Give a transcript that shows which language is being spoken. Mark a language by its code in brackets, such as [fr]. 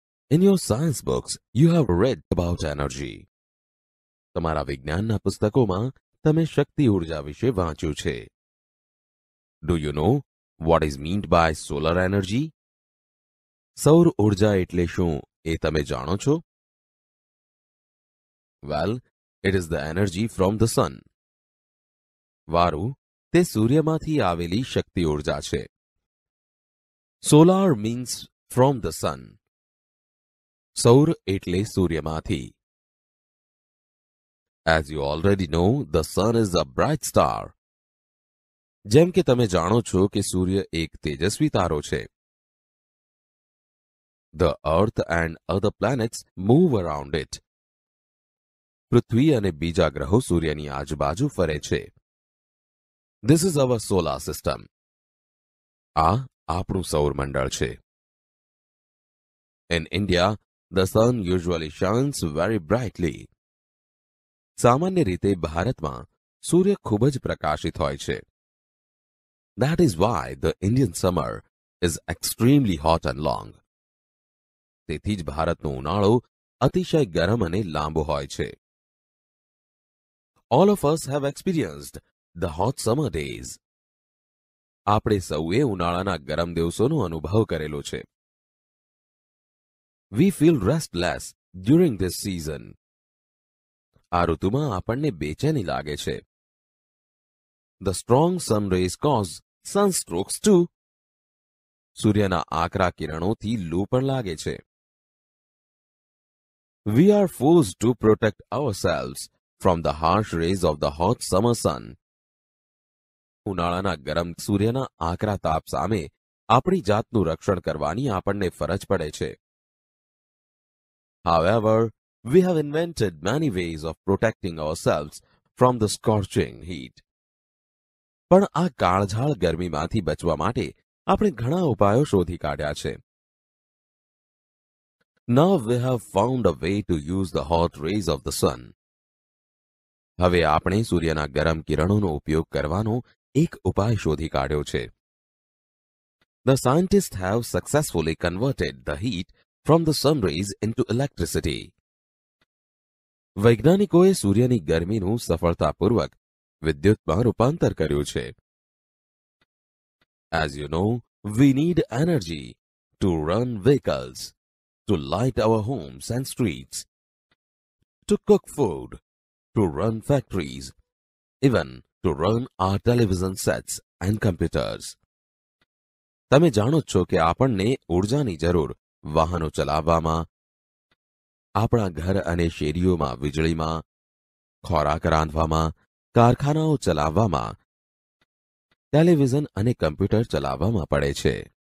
[en] In your science books, you have read about energy. [gu] તમારા વિજ્ઞાનના પુસ્તકોમાં તમે શક્તિ ઊર્જા વિશે વાંચ્યું છે. [en] Do you know what is meant by solar energy? [gu] સૌર ઊર્જા એટલે શું એ તમે જાણો છો? [en] Well, it is the energy from the sun. [gu] વારું, તે સૂર્યમાંથી આવેલી શક્તિ ઊર્જા છે. [en] Solar means from the sun. [gu] સૌર એટલે સૂર્યમાંથી. [en] As you already know, the sun is a bright star. [gu] જેમ કે તમે જાણો છો કે સૂર્ય એક તેજસ્વી તારો છે. [en] The earth and other planets move around it. [gu] પૃથ્વી અને બીજા ગ્રહો સૂર્યની આજુબાજુ ફરે છે. [en] This is our solar system. [gu] આ આપણું સૌરમંડળ છે. [en] In India, the sun usually shines very brightly. [gu] સામાન્ય રીતે ભારતમાં સૂર્ય ખૂબ જ પ્રકાશિત હોય છે. [en] That is why the Indian summer is extremely hot and long. [gu] તેથી જ ભારતનો ઉનાળો અતિશય ગરમ અને લાંબો હોય છે. [en] All of us have experienced the hot summer days. [gu] આપણે સૌએ ઉનાળાના ગરમ દિવસોનો અનુભવ કરેલો છે. [en] We feel restless during this season. [gu] આ ઋતુમાં આપણને બેચેની લાગે છે. [en] The strong sun rays cause sunstrokes too. [gu] સૂર્યના આકરા કિરણોથી લૂ પણ લાગે છે. [en] We are forced to protect ourselves from the harsh rays of the hot summer sun. [gu] ઉનાળાના ગરમ સૂર્યના આકરા તાપ સામે આપણી જાતનું રક્ષણ કરવાની આપણને ફરજ પડે છે. [en] However, we have invented many ways of protecting ourselves from the scorching heat. [gu] પણ આ કાળઝાળ ગરમીમાંથી બચવા માટે આપણે ઘણા ઉપાયો શોધી કાઢ્યા છે. [en] Now we have found a way to use the hot rays of the sun. [gu] હવે આપણે સૂર્યના ગરમ કિરણોનો ઉપયોગ કરવાનો એક ઉપાય શોધી કાઢ્યો છે. [en] The scientists have successfully converted the heat from the sun rays into electricity. [gu] વૈજ્ઞાનિકોએ સૂર્યની ગરમીનું સફળતાપૂર્વક વિદ્યુતમાં રૂપાંતર કર્યું છે. [en] As you know, we need energy to run vehicles, to light our homes and streets, to cook food, to run factories, even to run our television sets and computers. [gu] તમે જાણો છો કે આપણને ઊર્જાની જરૂર વાહનો ચલાવવામાં, આપણા ઘર અને શેરીઓમાં વીજળીમાં, ખોરાક રાંધવામાં, કારખાનાઓ ચલાવવામાં, ટેલિવિઝન અને કમ્પ્યુટર ચલાવવામાં પડે છે.